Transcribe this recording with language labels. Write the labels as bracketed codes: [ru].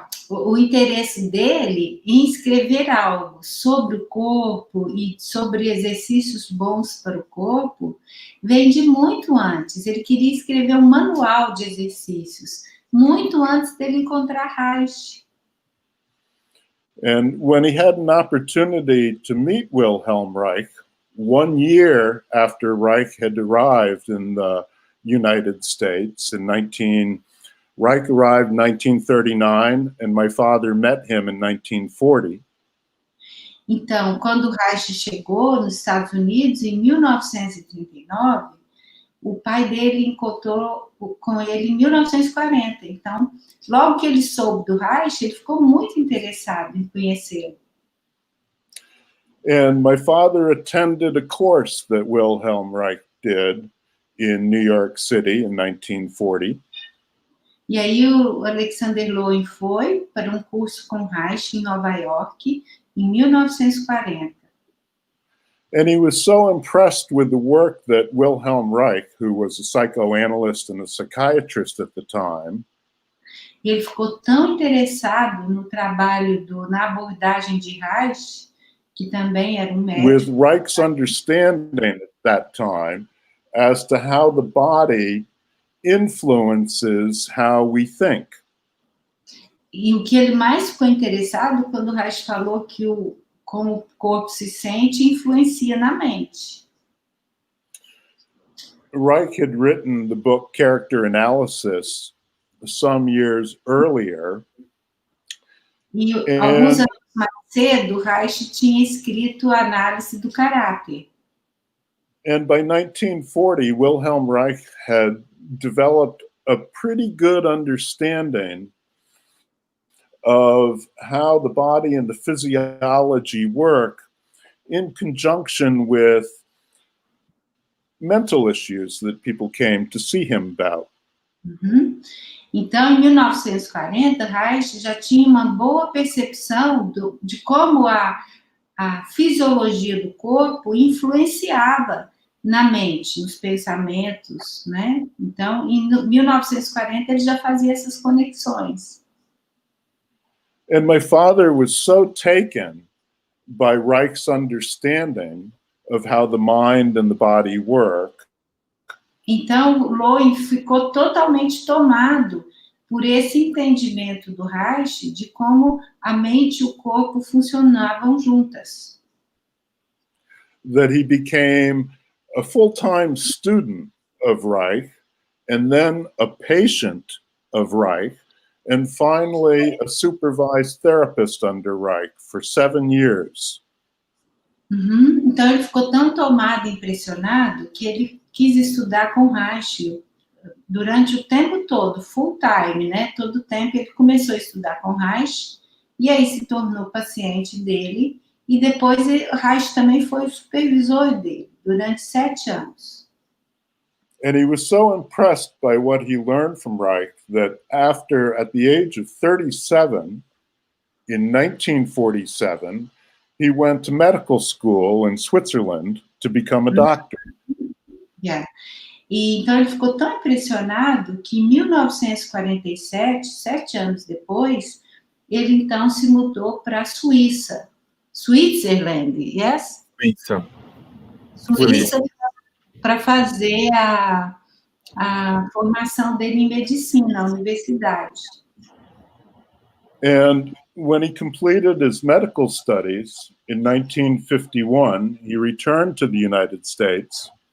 [pt] O interesse dele em escrever algo sobre o corpo e sobre exercícios bons para o corpo vem de muito antes. Ele queria escrever um manual de exercícios, muito antes dele encontrar Reich. [en] And when he had an opportunity to meet Wilhelm Reich, 1 year after Reich had arrived in the United States in 19. Reich arrived in 1939, and my father met him in 1940. [pt] Então, quando o Reich chegou nos Estados Unidos, em 1939, o pai dele encontrou com ele em 1940. Então, logo que ele soube do Reich, ele ficou muito interessado em conhecê-lo. [en] And my father attended a course that Wilhelm Reich did in New York City in 1940. [pt] E aí o Alexander Lowen foi para um curso com Reich em Nova York, em 1940. [en] And he was so impressed with the work that Wilhelm Reich, who was a psychoanalyst and a psychiatrist at the time, [pt] E ele ficou tão interessado no trabalho na abordagem de Reich, que também era um médico. [en] with Reich's understanding at that time as to how the body influences how we think. [pt] E o que ele mais ficou interessado quando o Reich falou que como o corpo se sente influencia na mente. [en] Reich had written the book Character Analysis some years earlier. [pt] E alguns anos mais cedo, Reich tinha escrito a análise do caráter. [en] And by 1940, Wilhelm Reich had developed a pretty good understanding of how the body and the physiology work in conjunction with mental issues that people came to see him about. Uhum. [pt] Então, em 1940, Reich já tinha uma boa percepção de como a fisiologia do corpo influenciava na mente, nos pensamentos, né? Então, em 1940, ele já fazia essas conexões. [en] And my father was so taken by Reich's understanding of how the mind and the body work. [pt] Então, Lowen ficou totalmente tomado por esse entendimento do Reich de como a mente e o corpo funcionavam juntas. [en] That he became a full-time student of Reich, and then a patient of Reich, and finally a supervised therapist under Reich for 7 years. Uhum. [pt] Então, ele ficou tão tomado e impressionado que ele quis estudar com Reich durante o tempo todo, [en] full time, [pt] né? Todo o tempo ele começou a estudar com Reich, e aí se tornou paciente dele, e depois Reich também foi o supervisor dele, durante 7 anos. [en] And he was so impressed by what he learned from Reich that at the age of 37, in 1947, he went to medical school in Switzerland to become a doctor. Yeah. [pt] E então ele ficou tão impressionado que em 1947, 7 anos depois, ele então se mudou para a Suíça. [en] Switzerland, yes? [pt] Suíça, para fazer a formação dele em medicina na universidade. [en] And when he completed his medical studies in 1951, he returned to the United States.